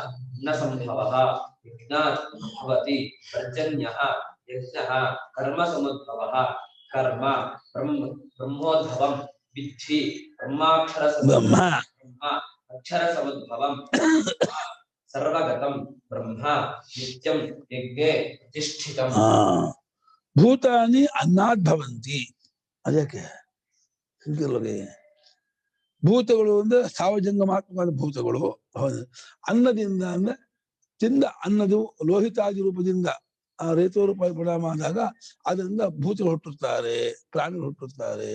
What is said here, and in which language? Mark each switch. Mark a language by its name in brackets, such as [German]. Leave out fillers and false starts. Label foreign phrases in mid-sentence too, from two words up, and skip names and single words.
[Sanskrit] न संभवः यज्ञात् भवति पर्जन्यः यज्ञः कर्म समुद्भवः कर्म ब्रह्मोद्भवं विद्धि ब्रह्माक्षर ಬ್ರಹ್ಮ अक्षर समुद्भवं सर्वगतं ब्रह्म नित्यं यज्ञे प्रतिष्ठितम्. ಭೂತಾನಿ ಅನ್ನಾದ್ ಭವಂತಿ. [Kannada] ಅದಕ್ಕೆ ಹೀಗಿರಲಿ. ಭೂತಗಳು ಅಂದ್ರೆ ಸಾವಜಂಗಮಾತ್ಮಕವಾದ ಭೂತಗಳು. ಅನ್ನದಿಂದ ಅಂದ್ರೆ ತಿಂದ ಅನ್ನದು ಲೋಹಿತಾದಿ ರೂಪದಿಂದ ಆ ರೇತೋರೂಪ ಪರಿಣಾಮ ಆದಾಗ ಅದರಿಂದ ಭೂತಗಳು ಹುಟ್ಟುತ್ತಾರೆ, ಪ್ರಾಣಿಗಳು ಹುಟ್ಟುತ್ತಾರೆ.